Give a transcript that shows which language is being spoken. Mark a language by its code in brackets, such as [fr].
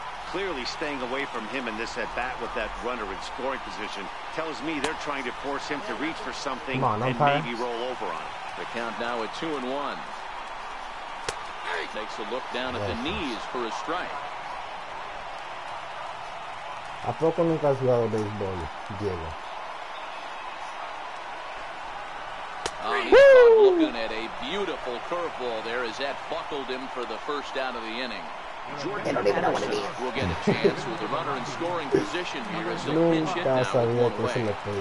[en] Clearly staying away from him in this at-bat with that runner in scoring position tells me they're trying to force him to reach for something and maybe roll over on it. The count now at 2-1. Takes a look down at the knees for a strike. [es] ¿A poco nunca has jugado béisbol, Diego? [en] He's looking at a beautiful curveball there as that buckled him for the first out of the inning. Jordan Patterson will get a chance with a runner in scoring position here as he'll pinch hit now with one away.